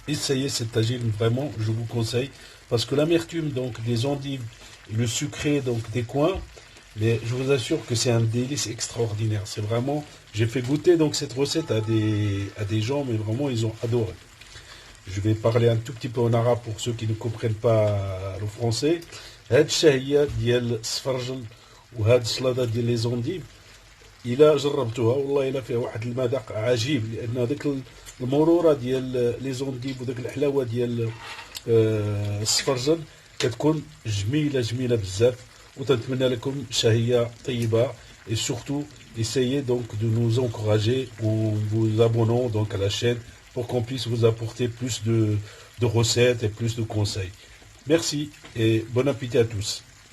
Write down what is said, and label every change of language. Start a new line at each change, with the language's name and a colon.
French: Essayez cette tagine vraiment, je vous conseille parce que l'amertume donc des endives, le sucré donc des coins, mais je vous assure que c'est un délice extraordinaire. C'est vraiment, j'ai fait goûter donc cette recette à des gens mais vraiment ils ont adoré. Je vais parler un tout petit peu en arabe pour ceux qui ne comprennent pas le français.
Arabic: هاد الشهية ديال السفرجل وهاد السلطة ديال لي زونديف إلا جربتوها والله إلا فيها واحد المذاق عجيب لأن المرورة ديال لي زونديب وداك الحلاوة ديال السفرجل كتكون جميلة بزاف. وتنتمنى لكم شهية طيبة.
French: Et surtout, essayez donc de nous encourager ou vous abonnons donc à la chaîne pour qu'on puisse vous apporter plus de recettes et plus de conseils. Merci et bon appétit à tous.